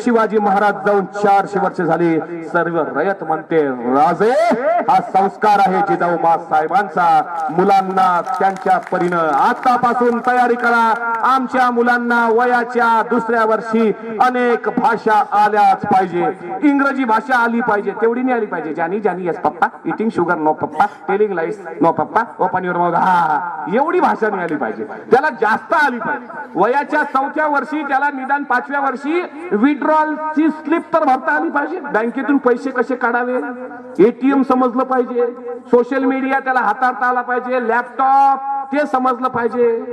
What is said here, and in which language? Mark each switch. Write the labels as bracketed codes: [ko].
[mr] शिवाजी महाराज जाऊन 400 वर्ष झाली. सर्व रयत म्हणते राजे. हा संस्कार आहे जिजाऊ मासाहेबांचा. मुलांना त्यांच्या परीनं आतापासून तयारी करा. आमच्या मुलांना वयाच्या 2ऱ्या वर्षी अनेक भाषा आल्याच पाहिजे. इंग्रजी भाषा आली पाहिजे, तेवढी नाही आली पाहिजे. [en] Johnny Johnny yes papa, eating sugar no papa, telling lies no papa, open your mouth. [mr] हा, एवढी भाषा नाही आली पाहिजे. त्याला जास्त आली पाहिजे. वयाच्या 4थ्या वर्षी त्याला निदान 5व्या वर्षी विड्रॉलची स्लिप तर भरता आली पाहिजे. बँकेतून पैसे कसे काढावे, एटीएम समजलं पाहिजे. सोशल मीडिया त्याला हाताळता आला पाहिजे. लॅपटॉप ते समजलं पाहिजे.